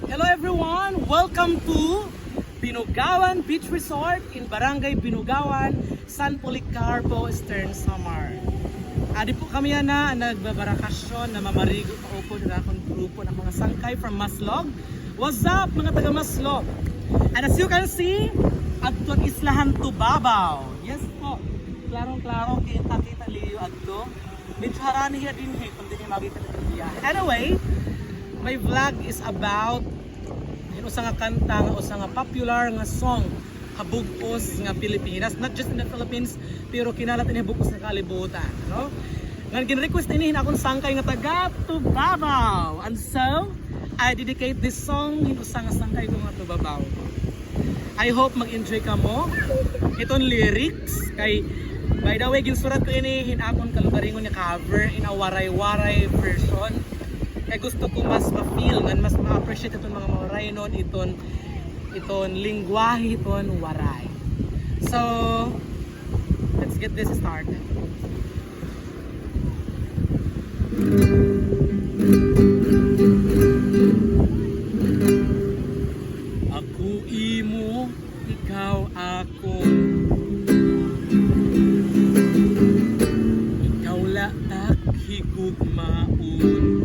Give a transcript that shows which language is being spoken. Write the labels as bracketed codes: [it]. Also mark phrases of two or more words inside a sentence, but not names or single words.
[en] Hello everyone! Welcome to Binugawan Beach Resort in Barangay Binugawan, San Policarpo, Eastern Samar. [war] Adi po kami na nagbabarakasyon na mamarigo pa upo na akong grupo ng mga sangkay from Maslog. [en] What's up [war] mga taga Maslog? [en] And as you can see, [war] adto islahan to Babaw. Yes po, klarong-klaro kita liyo adto. Medyo harani hiya din kung di niya makita niya. Anyway, [en] my vlog is about [war] usa nga kanta nga usa nga popular nga song habugos nga Pilipinas, [en] not just in the Philippines [war] pero kinalat ini habugos nga kalibutan, no? Nga gin-request ini akong sangkay nga taga Tubabaw. [en] And so I dedicate this song [war] hin usa nga sangkay ko nga Tubabaw. [en] I hope [war] mag-enjoy ka mo iton lyrics kay, [en] by the way, [war] ginsurat ko ini hin akong kalugaringon nga cover [en] in a waray-waray version. [war] Kaya gusto ko mas ma-feel, mas ma-appreciate itong mga waray nun, iton lingwahe, iton waray. [en] So, let's get this started. [war] Ako imo, ikaw ako. Ikaw latak higugmaon.